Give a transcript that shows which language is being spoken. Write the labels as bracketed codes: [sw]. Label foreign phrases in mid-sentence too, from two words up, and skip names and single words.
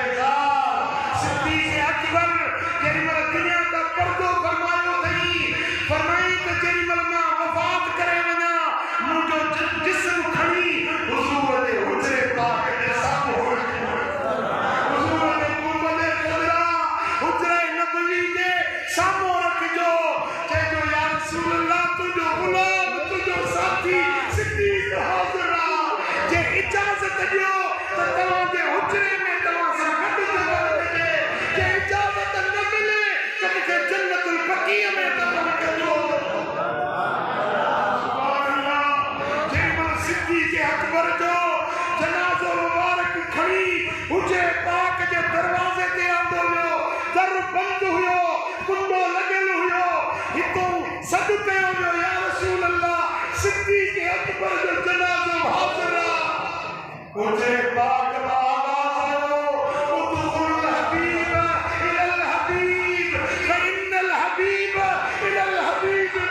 [sd] का सिद्दीक़ अकबर जेमल दुनिया का पर्दो फरमायो थई फरमाई त जेमल मां वफात करे वना मुजो जिस्म खणी हुजूर दे हुजरे पाक दे सामो हुजूर दे गुंबद खुदा हुजरे नबवी दे सामो रखजो जे जो [ar] يا رسول الله [sd] तुजो गुलाम तुजो साथी सिद्दीक़ हाज़िरा जे इजाजत दियो त तवा जे हुजरे में तवा सा गड दे जे इजाजत न मिले त के जन्नतुल बकी में तवा कजो [ar] سبحان الله [sd] जेमल सिद्दीक़ अकबर जो जनाज़ो मुबारक खड़ी हुजरे पाक जे दरवाजे ते आंदो हुयो दर बंद हुयो कुंडो लगल हुयो हितो सद कयो हुयो [ar] يا رسول الله [sd] सिद्दीक़ अकबर जो जनाज़ो हाज़िरा हुजरे पाक आवाज़ आयो [ar] ادخل الحبيب إلى الحبيب فإن الحبيب إلى الحبيب